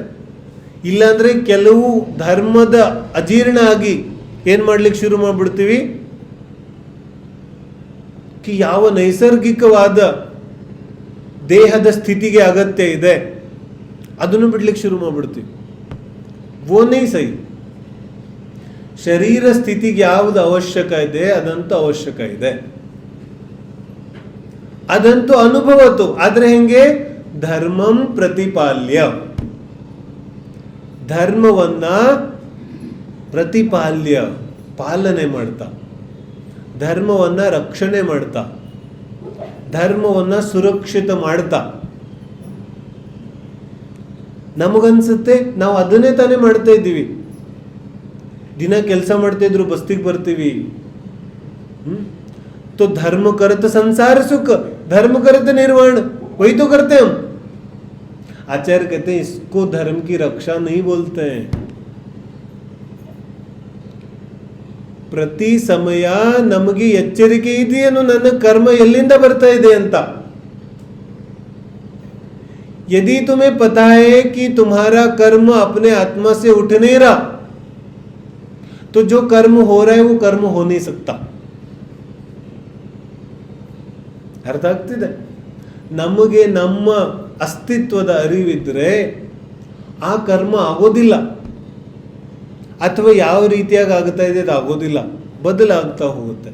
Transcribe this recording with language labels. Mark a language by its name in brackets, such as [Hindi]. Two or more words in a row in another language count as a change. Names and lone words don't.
[Kannada] ಇಲ್ಲಾಂದ್ರೆ ಕೆಲವು ಧರ್ಮದ ಅಜೀರ್ಣ ಆಗಿ ಏನ್ ಮಾಡ್ಲಿಕ್ಕೆ ಶುರು ಮಾಡ್ಬಿಡ್ತೀವಿ? ಕಿ ಯಾವ ನೈಸರ್ಗಿಕವಾದ ದೇಹದ ಸ್ಥಿತಿಗೆ ಅಗತ್ಯ ಇದೆ ಅದನ್ನು ಬಿಡ್ಲಿಕ್ಕೆ ಶುರು ಮಾಡ್ಬಿಡ್ತೀವಿ. [Hindi] वो नहीं सही. [Kannada] ಶರೀರ ಸ್ಥಿತಿಗೆ ಯಾವುದು ಅವಶ್ಯಕ ಇದೆ ಅದಂತೂ ಅವಶ್ಯಕ ಇದೆ, ಅದಂತೂ ಅನುಭವತ್ತು. ಆದ್ರೆ ಹೆಂಗೆ? ಧರ್ಮಂ ಪ್ರತಿಪಾಲ್ಯ, ಧರ್ಮವನ್ನ ಪ್ರತಿಪಾಲ್ಯ ಪಾಲನೆ ಮಾಡ್ತಾ, ಧರ್ಮವನ್ನ ರಕ್ಷಣೆ ಮಾಡ್ತಾ, ಧರ್ಮವನ್ನ ಸುರಕ್ಷಿತ ಮಾಡ್ತಾ. ನಮಗನ್ಸುತ್ತೆ ನಾವು ಅದನ್ನೇ ತಾನೇ ಮಾಡ್ತಾ ಇದ್ದೀವಿ. ದಿನ ಕೆಲಸ ಮಾಡ್ತಾ ಇದ್ರು ಬಸ್ತಿಗೆ ಬರ್ತೀವಿ. [Hindi] तो धर्म करत संसार सुख, धर्म करत निर्वाण, वही तो करते हम. आचार्य कहते हैं इसको धर्म की रक्षा नहीं बोलते हैं. [Kannada] ಪ್ರತಿ ಸಮಯ ನಮಗೆ ಎಚ್ಚರಿಕೆ ಇದೆಯೇನು ನನ್ನ ಕರ್ಮ ಎಲ್ಲಿಂದ ಬರ್ತಾ ಇದೆ ಅಂತ. [Hindi] यदि तुम्हें पता है कि तुम्हारा कर्म अपने आत्मा से उठ नहीं रहा तो जो कर्म हो रहा है वो कर्म हो नहीं सकता. [Kannada] ಅರ್ಥ ಆಗ್ತಿದೆ? ನಮಗೆ ನಮ್ಮ ಅಸ್ತಿತ್ವದ ಅರಿವಿದ್ರೆ ಆ ಕರ್ಮ ಆಗೋದಿಲ್ಲ, ಅಥವಾ ಯಾವ ರೀತಿಯಾಗಿ ಆಗ್ತಾ ಇದೆ ಅದು ಆಗೋದಿಲ್ಲ, ಬದಲಾಗ್ತಾ ಹೋಗುತ್ತೆ.